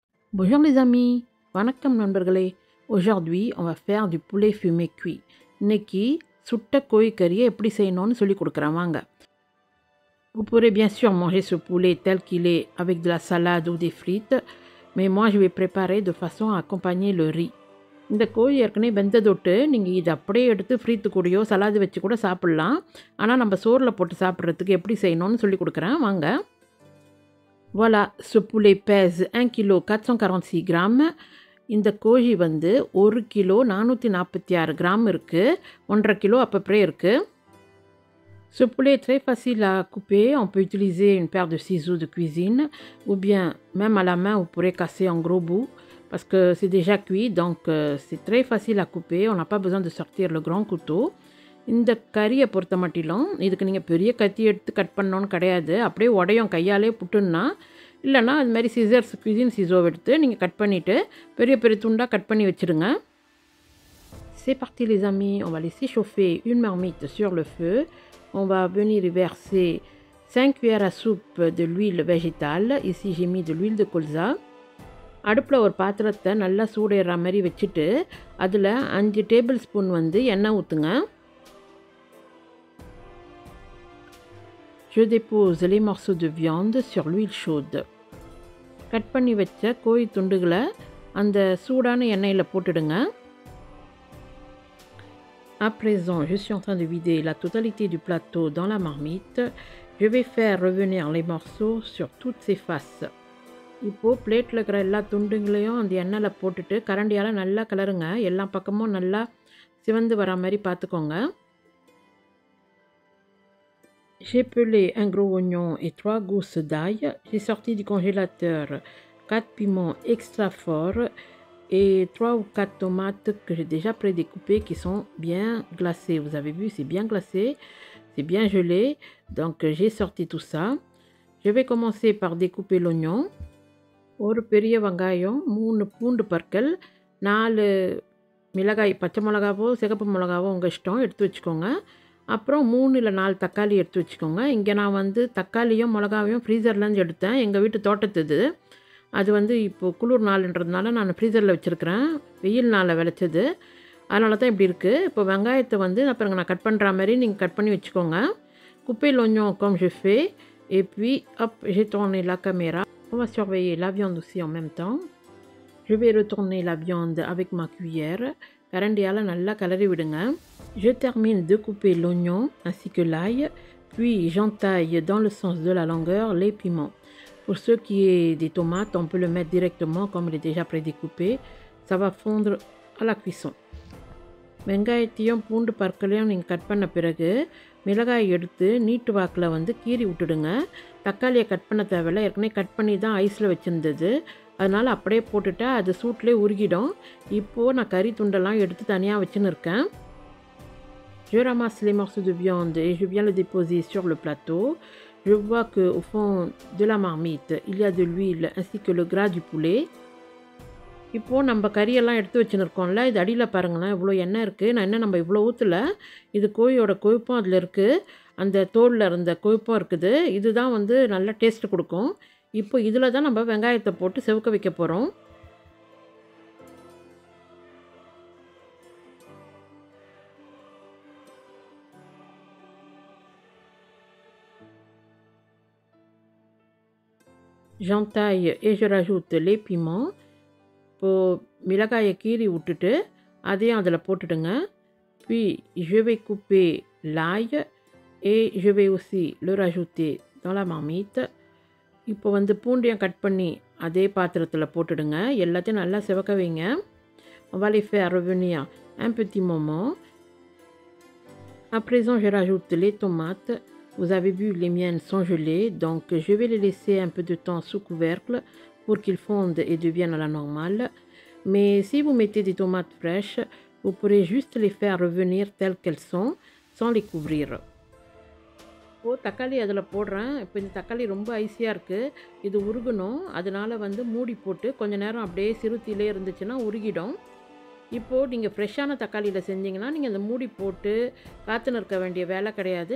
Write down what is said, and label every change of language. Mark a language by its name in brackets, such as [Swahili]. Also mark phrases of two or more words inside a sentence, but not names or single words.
[French] Bonjour les amis, [Tamil] வணக்கம் நண்பர்களே. [French] Aujourd'hui, on va faire du poulet fumé cuit. [Tamil] இன்னைக்கு சுட்ட கோழிக்கறியை எப்படி செய்யணும்னு சொல்லி கொடுக்குறேன் வாங்க. [French] Vous pourrez bien sûr manger ce poulet tel qu'il est avec de la salade ou des frites, mais moi je vais préparer de façon à accompagner le riz. [Tamil] இந்த கோழி ஏற்கனவே வெந்ததொட்டு நீங்கள் இதை அப்படியே எடுத்து ஃப்ரீத்து கூடயோ சலாது வச்சு கூட சாப்பிட்லாம். ஆனால் நம்ம சோறில் போட்டு சாப்பிட்றதுக்கு எப்படி செய்யணும்னு சொல்லி கொடுக்குறேன் வாங்க. [French] Voilà, ce poulet pèse 1 kg 446 grammes. [Tamil] இந்த கோழி வந்து 1 கிலோ 446 கிராம் இருக்குது. 1,5 கிலோ அப்பப்போ இருக்குது. [French] Ce poulet est très facile à couper. On peut utiliser une paire de ciseaux de cuisine ou bien même à la main vous pourrez casser en gros bouts parce que c'est déjà cuit donc c'est très facile à couper. On n'a pas besoin de sortir le grand couteau. [Tamil] இந்த கறியை பொறுத்த மட்டிலும் இதுக்கு நீங்கள் பெரிய கத்தி எடுத்து கட் பண்ணணுன்னு கிடையாது. அப்படியே உடையும் கையாலே புட்டுன்னா இல்லைன்னா அது மாதிரி சிசர்ஸ் குவிசின் சிசோ எடுத்து நீங்கள் கட் பண்ணிவிட்டு பெரிய பெரிய துண்டாக கட் பண்ணி வச்சுடுங்க. [French] C'est parti les amis, on va laisser chauffer une marmite sur le feu. On va venir y verser 5 cuillères à soupe de l'huile végétale. Ici j'ai mis de l'huile de colza. [Tamil] அடுப்பில் ஒரு பாத்திரத்தை நல்லா சூடேற மாதிரி வச்சுட்டு அதில் 5 [English] table spoon [Tamil] வந்து எண்ணெய் ஊற்றுங்க. [French] Je dépose les morceaux de viande sur l'huile chaude. [Tamil] கட் பண்ணி வச்ச கோழி துண்டுகளை அந்த சூடான எண்ணெயில் போட்டுடுங்க. [French] À présent, je suis en train de vider la totalité du plateau dans la marmite. Je vais faire revenir les morceaux sur toutes ses faces. [Tamil] இப்போது பிளேட்டில் இருக்கிற எல்லா துண்டுங்களையும் அந்த எண்ணெயில் போட்டுட்டு கரண்டியால் நல்லா கிளறுங்க. எல்லா பக்கமும் நல்லா சிவந்து வர மாதிரி பார்த்துக்கோங்க. [French] J'ai pelé un gros oignon et 3 gousses d'ail. J'ai sorti du congélateur 4 piments extra forts et 3 ou 4 tomates que j'ai déjà prédécoupées qui sont bien glacées. Vous avez vu, c'est bien glacé, c'est bien gelé. Donc j'ai sorti tout ça. Je vais commencer par découper l'oignon. [Tamil] ஒரு பெரிய வெங்காயம், 3 பூண்டு பற்கள், 4 மிளகாய், பச்சை மிளகாவோ சிகப்பு மிளகாவோ உங்கள் இஷ்டம் எடுத்து வச்சுக்கோங்க. அப்புறம் 3 இல்லை 4 தக்காளி எடுத்து வச்சுக்கோங்க. இங்கே நான் வந்து தக்காளியும் மிளகாவையும் ஃப்ரீசர்லேருந்து எடுத்தேன். எங்கள் வீட்டு தோட்டத்துது அது வந்து இப்போது குளிர் நாள்ன்றதுனால நான் ஃப்ரீசரில் வச்சுருக்கிறேன். வெயில் நாளில் விளைச்சது அதனால தான் இப்படி இருக்குது. இப்போ வெங்காயத்தை வந்து அப்புறம் நான் கட் பண்ணுற மாதிரி நீங்கள் கட் பண்ணி வச்சுக்கோங்க. [French] couper l'oignon comme je fais et puis hop j'ai tourné la caméra. On va surveiller la viande aussi en même temps. Je vais retourner la viande avec ma cuillère. [Tamil] கரண்டியால் நல்லா கலரி விடுங்க. [French] Je termine de couper l'oignon ainsi que l'ail, puis j'entaille dans le sens de la longueur les piments. Pour ce qui est des tomates, on peut le mettre directement comme il est déjà prédécoupé. Ça va fondre à la cuisson. [Tamil] வெங்காயத்தையும் பூண்டு பற்களையும் நீங்கள் கட் பண்ண பிறகு மிளகாய் எடுத்து நீட்டு வாக்கில் வந்து கீறி விட்டுடுங்க. தக்காளியை கட் பண்ண தேவையில்லை, ஏற்கனவே கட் பண்ணி தான் ஐஸில் வச்சுருந்தது, அதனால் அப்படியே போட்டுட்டா அது சூட்லேயே உருகிடும். இப்போது நான் கறி துண்டெல்லாம் எடுத்து தனியாக வச்சுன்னு இருக்கேன். [French] Je ramasse les morceaux de viande et je viens le déposer sur le plateau. Je vois qu'au fond de la marmite, il y a de l'huile ainsi que le gras du poulet. [Tamil] இப்போது நம்ம கறியெல்லாம் எடுத்து வச்சுருக்கோம்ல, இது அடியில் பாருங்களேன் இவ்வளோ எண்ணெய் இருக்குது. நான் என்ன நம்ம இவ்வளோ ஊற்றல, இது கோழியோட கொழுப்பும் அதில் இருக்குது, அந்த தோலில் இருந்த கொழுப்பும் இருக்குது. இதுதான் வந்து நல்ல டேஸ்ட்டு கொடுக்கும். இப்போ இதில் தான் நம்ம வெங்காயத்தை போட்டு செவக்க வைக்க போகிறோம். [French] J'entaille et je rajoute les piments. [Tamil] இப்போது மிளகாயை கீறி விட்டுட்டு அதையும் அதில் போட்டுடுங்க. [French] Puis je vais couper l'ail et je vais aussi le rajouter dans la marmite. [Tamil] இப்போ வந்து பூண்டையும் கட் பண்ணி அதே பாத்திரத்தில் போட்டுடுங்க. எல்லாத்தையும் நல்லா சிவக்க வைங்க. [French] On va les faire revenir un petit moment. À présent je rajoute les tomates. Vous avez vu, les miennes sont gelées, donc je vais les laisser un peu de temps sous couvercle pour qu'ils fondent et deviennent à la normale. Mais si vous mettez des tomates fraîches, vous pourrez juste les faire revenir telles qu'elles sont, sans les couvrir. [Tamil] இப்போது தக்காளி அதில் போடுறேன். இப்போ இந்த தக்காளி ரொம்ப ஐஸியாக இருக்குது, இது உருகணும். அதனால் வந்து மூடி போட்டு கொஞ்சம் நேரம் அப்படியே சிறுத்திலே இருந்துச்சுன்னா உருகிடும். இப்போது நீங்கள் ஃப்ரெஷ்ஷான தக்காளியில் செஞ்சிங்கன்னா நீங்கள் அந்த மூடி போட்டு காற்றுன்னு இருக்க வேண்டிய வேலை கிடையாது.